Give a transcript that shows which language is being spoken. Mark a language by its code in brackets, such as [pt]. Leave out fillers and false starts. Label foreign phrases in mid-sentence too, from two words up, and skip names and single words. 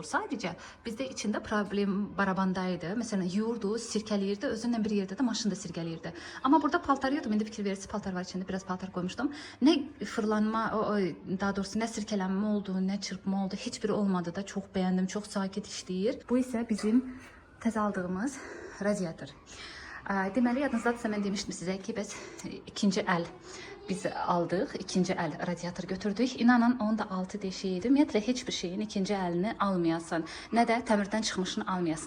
[tr] Sadece bizde içinde problem barabandaydı. Mesela yoğurdu, sirkeliyirdi. Özünden bir yerde de maşını da sirkeliyirdi. Ama burada paltar yiyordum. Ben de fikir verirse paltar var içinde. Biraz paltar koymuştum. Ne fırlanma, daha doğrusu ne sirkelenme oldu, ne çırpma oldu. Hiçbiri olmadı da. Çok beğendim. Çok [az] sakit işleyir. [tr] Bu ise bizim tez aldığımız radyatör. [az] Deməli, yadınızdadırsa mən demişdim sizə ki, biz ikinci əl biz aldıq, ikinci əl radiator götürdük. İnanın, onun da 6 deşiydi. Ümumiyyətlə, heç bir şeyin ikinci əlini almayasın. Nə də təmirdən çıxmışını almayasın.